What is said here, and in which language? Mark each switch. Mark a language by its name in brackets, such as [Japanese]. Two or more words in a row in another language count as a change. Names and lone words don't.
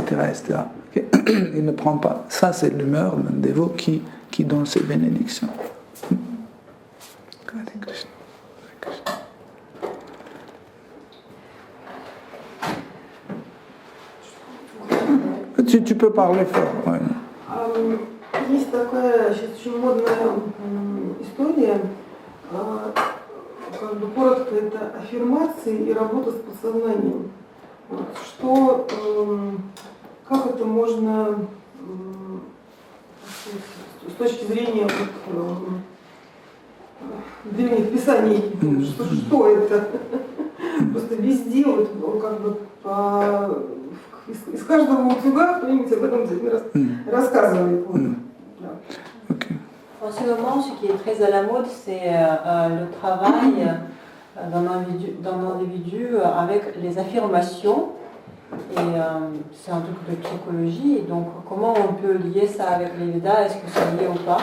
[French] etc. Okay? Il ne prend pas. Ça, c'est l'humeur d'un dévot qui donne ses bénédictions. Krishna. Tu peux parler fort. Ouais. [Russian] Есть такая сейчас очень модная история, как бы коротко, это аффирмации и работа с подсознанием. Вот, что, как это можно с точки зрения древних писаний, что это? Просто везде вот как бы из каждого утюга кто-нибудь об этом рассказывает. Okay. [French] En ce moment, ce qui est très à la mode, c'est le travail d'un individu avec les affirmations. Et c'est un truc de psychologie. Donc, comment on peut lier ça avec les Védas? Est-ce que c'est lié ou pas?